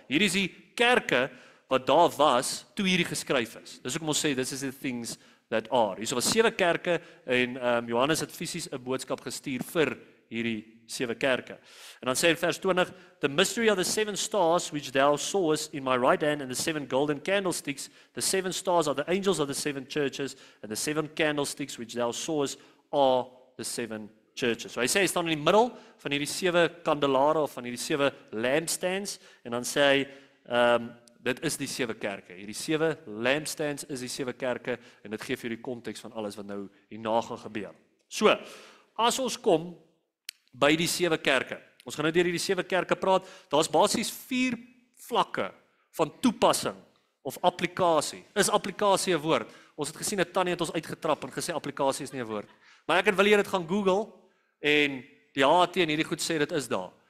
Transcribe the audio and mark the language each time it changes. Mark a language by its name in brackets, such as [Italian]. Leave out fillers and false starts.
[Afrikaans] Hier is die kerke wat daar was, toe hierdie geskryf is. Dis hoekom ons sê, [English] this is the things that are. [Afrikaans] Hier was 7 kerke, en Johannes het fisies 'n boodskap gestuur vir hierdie 7 kerke. En dan sê in vers 20, [English] the mystery of the 7 stars which thou sawest in my right hand and the 7 golden candlesticks, the 7 stars are the angels of the 7 churches and the 7 candlesticks which thou sawest are the 7 churches. [Afrikaans] So hy sê hy staan in die middel van hierdie 7 kandelare of van hierdie 7 lampstands en dan sê hy dit is die 7 kerke. Hierdie 7 lampstands is die 7 kerke en dit gee vir die konteks van alles wat nou hierna gaan gebeur. So, as ons kom by die 7 kerke. Ons gaan nou deur hierdie 7 kerke praat. Daar's basies 4 vlakke van toepassing of applikasie. Is applikasie 'n woord? Ons het gesien dat Tannie het ons uitgetrap en gesê applikasie is nie 'n woord. Maar ek wil jy dit gaan Google en die HT en hierdie goed sê dit is daar.